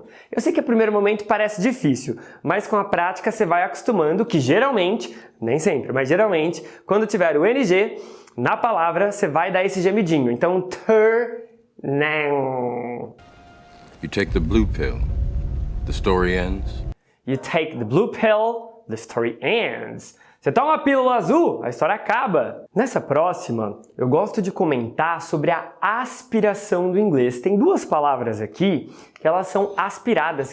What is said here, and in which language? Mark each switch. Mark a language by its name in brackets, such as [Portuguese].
[Portuguese] Eu sei que a primeiro momento parece difícil, mas com a prática você vai acostumando que geralmente, nem sempre, mas geralmente, quando tiver o NG na palavra, você vai dar esse gemidinho. Então, turning. [English] You take the blue pill, the story ends. You take the blue pill, the story ends. [Portuguese] Você toma uma pílula azul, a história acaba. Nessa próxima, eu gosto de comentar sobre a aspiração do inglês. Tem duas palavras aqui que elas são aspiradas.